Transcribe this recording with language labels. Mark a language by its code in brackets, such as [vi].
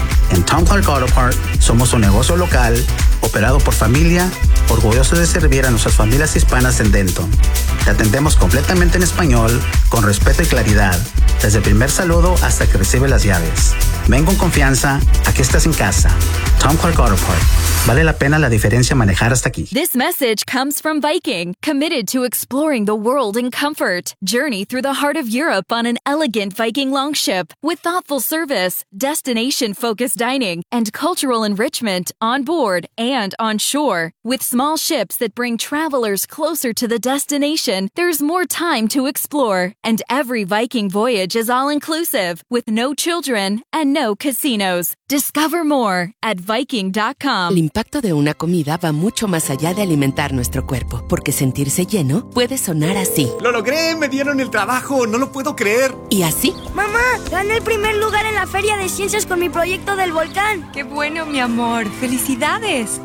[es] En Tom Clark Auto Park somos un negocio local, operado por familia, orgulloso de servir a nuestras familias hispanas en Denton. Te atendemos completamente en español, con respeto y claridad, desde el primer saludo hasta que recibe las llaves. Ven con confianza, aquí estás en casa. Tom Clark Auto Park. Vale la pena la diferencia manejar hasta aquí. [en] This message comes from Viking, committed to exploring the world in comfort. Journey through the heart of Europe on an elegant Viking longship with thoughtful service, destination-focused dining, and cultural enrichment on board and on shore. With small ships that bring travelers closer to the destination, there's more time to explore. And every Viking voyage is all-inclusive, with no children and no casinos. Discover more at Viking.com. [es] El impacto de una comida va mucho más allá de alimentar nuestro cuerpo, porque sentirse lleno puede sonar así. ¡Lo logré! ¡Me dieron el trabajo! ¡No lo puedo creer! ¿Y así? ¡Mamá! ¡Gané el primer lugar en la Feria de Ciencias con mi proyecto del volcán! ¡Qué bueno, mi amor! ¡Felicidades!